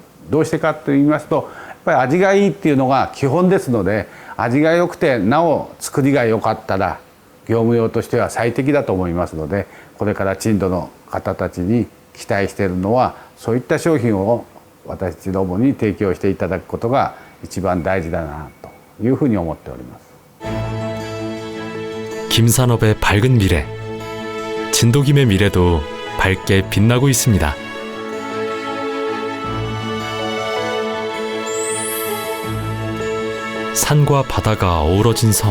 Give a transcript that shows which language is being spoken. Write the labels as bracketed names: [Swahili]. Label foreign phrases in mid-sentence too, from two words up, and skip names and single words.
[Japanese] どうしてかと言いますと、やっぱり味がいいっていうのが基本ですので、味が良くてなお作りが良かったら業務用としては最適だと思いますので、これから珍度の方たちに期待しているのは、そういった商品を私どもに提供していただくことが一番大事だなというふうに思っております。 [Korean] 김산업의 밝은 미래. 진도김의 미래도 밝게 빛나고 있습니다. 산과 바다가 어우러진 섬.